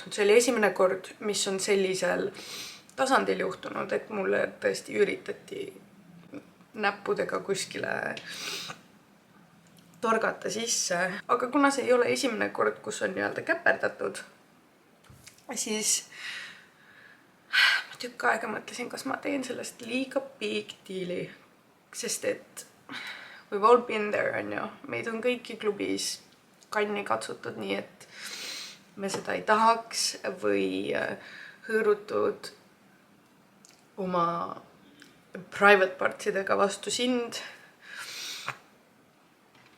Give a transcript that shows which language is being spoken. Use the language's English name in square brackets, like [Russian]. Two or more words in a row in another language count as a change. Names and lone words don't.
[Estonian] See oli esimene kord, mis on sellisel tasandil juhtunud, et mulle tõesti üritati näppudega kuskile torgata sisse. Aga kuna see ei ole esimene kord, kus on nii-öelda käperdatud, siis ma tükk aega mõtlesin, kas ma teen sellest liiga [English] big deali. [Estonian] Sest et [English] we've all been there, [Estonian] on ju. Meid on kõiki klubis kanni katsutud nii, et me seda ei tahaks või hõõrutud oma [English] private partsidega [Estonian] vastu sind.